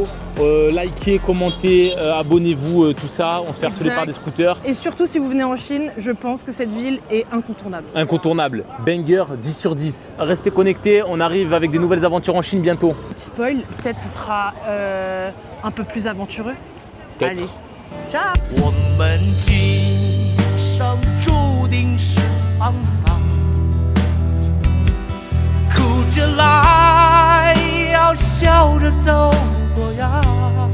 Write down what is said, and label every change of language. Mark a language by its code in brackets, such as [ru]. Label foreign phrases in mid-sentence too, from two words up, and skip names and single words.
[fr] Likez, commentez, abonnez-vous, tout ça. On se fait harceler par des scooters. Et surtout, si vous venez en Chine, je pense que cette ville est incontournable. Incontournable. Banger 10 sur 10. Restez connectés. On arrive avec des nouvelles aventures en Chine bientôt. Petit spoil, peut-être ce sera un peu plus aventureux. Peut-être. Allez, ciao. [zh] 我们今生注定是沧桑，哭着来，要笑着走过呀。